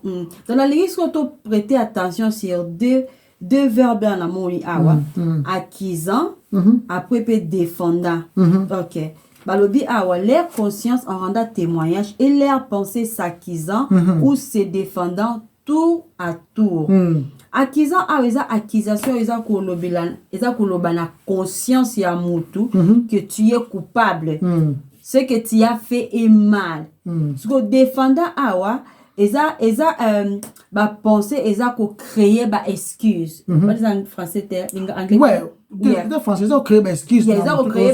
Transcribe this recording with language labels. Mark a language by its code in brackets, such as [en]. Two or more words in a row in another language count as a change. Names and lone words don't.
[fr] Dans la liste, on doit prêter attention sur deux verbes en amont, acquisant, après peut défendant. Ok. [ln] Balobi awa, [fr] leur conscience en renda témoignage et leur pensée s'acquisant ou se défendant tour à tour. Acquisant accusation [ln] na conscience ya mutu [fr] que tu es coupable. Ce que tu as fait est mal. Ce que défendant [ln] awa ba penser ko créer ba excuse. [fr] Pas en français anglais. Ouais, en français ça créer ba excuse.